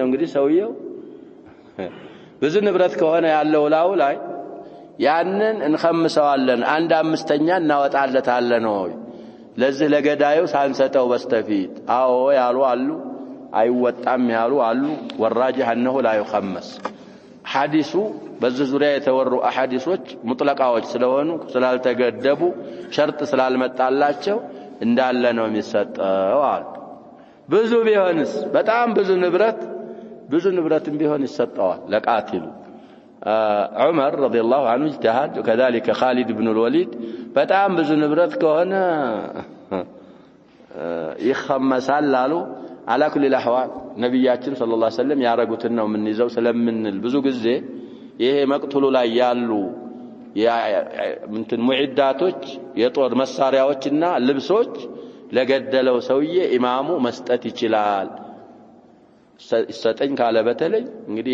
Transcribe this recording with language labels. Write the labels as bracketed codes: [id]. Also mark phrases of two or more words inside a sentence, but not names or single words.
[am] እንግዲህ ሰውየው ብዙ ንብረት ከሆነ ያለው ላው ላይ ያንን እንخمሰዋለን አንድ አምስተኛ እናወጣለታለን ነው ለዚህ ለገዳዩ ሳንሰጠው በስተፊት አዎ ያሉ አሉ አይወጣም ያሉ አሉ። ወራጅህ [ar] انه لا يخمس። [am] ሐዲሱ በዚህ ዙሪያ የተወሩ አሐዲሶች ሙጥለቃዎች ስለሆኑ ስላልተገደቡ ሸርጥ ስላልመጣላቸው እንዳለ ነው የሚሰጠው አሉ። ብዙ ቢሆንስ በጣም ብዙ ንብረትም ቢሆን ይሰጣዋል ለቃቲሉ። [ar] عمر رضي الله عنه اجتهد وكذلك خالد بن الوليد [am] በጣም ብዙ ንብረት ከሆነ ይخمሳል አሉ። [ar] على كل الاحوال [am] ነብያችን [ar] صلى الله عليه وسلم [am] ያረጉትን ነው የምንይዘው ስለምንል ብዙ ጊዜ ይሄ መቅተሉ ላይ ያሉ እንትን ሙዒዳቶች የጦር መሳሪያዎችና ልብሶች ለገደለው ሰውዬ ኢማሙ መስጠት ይችላል። ሰጠኝ ካለ በተለይ እንግዲህ